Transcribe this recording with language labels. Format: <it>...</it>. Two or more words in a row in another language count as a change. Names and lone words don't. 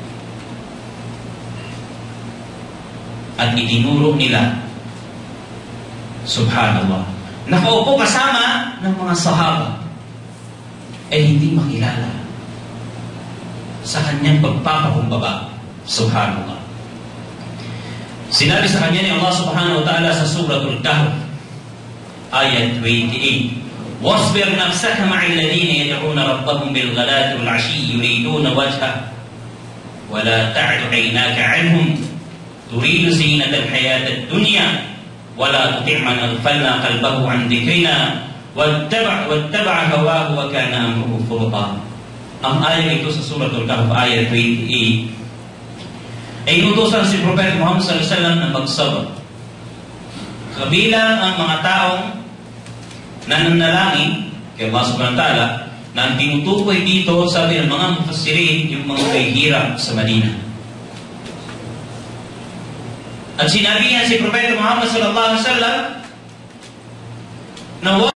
<tl>At itinuro nila, subhanallah, nakaupo kasama ng mga sahaba, hindi makilala sa kanyang pagpapakumbaba. Subhanallah. Sinabi sa kanya ni</tl> <ar>Allah subhanahu wa ta'ala</ar> <tl>sa Suratul Kahf, ayat 28,</tl> <ar>وَاصْبِرْ نَفْسَكَ مَعَ الَّذِينَ يَدْعُونَ رَبَّهُمْ بِالْغَدَاةِ وَالْعَشِيِّ يُرِيدُونَ وَجْهَهُ وَلَا تَعْدُ عَيْنَاكَ عَنْهُمْ تُرِيدُ زِينَةَ الْحَيَاةِ الدُّنْيَا وَلَا تُطِعْ مَنْ أَغْفَلْنَا قَلْبَهُ عَنْ ذِكْرِنَا وَاتَّبَعَ هَوَاهُ وَكَانَ أَمْرُهُ فُرُطًا.</ar> <tl>Ang ayat ito sa Suratul Kahf, ayat 28, ay inutusan si Propeta Muhammad</tl> <ar>sallallahu alaihi wasallam</ar> <tl>na magsabar. Kabilang ang mga taong nananalangin kay</tl> <ar>Allah subhanahu wa ta'ala,</ar> <tl>na ang tinutukoy dito, sabi ng mga mufassirin, yung mga kahihirap sa Madina. At sinabi niya si Propeta Muhammad</tl> <ar>sallallahu alaihi wasallam</ar> <tl>na</tl>